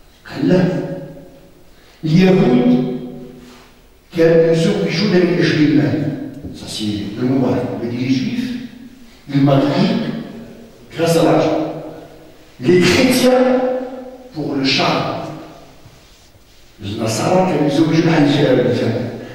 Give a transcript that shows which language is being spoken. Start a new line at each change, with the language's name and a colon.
Arabic: قال له اليهود كانوا يزوجون من أجل المال.
French: Ça c'est le Moubarak. Il dit les Juifs, ils marient grâce à l'argent. Les chrétiens pour le charme.
Arabic: النصارى كانوا يزوجون عن الرجال.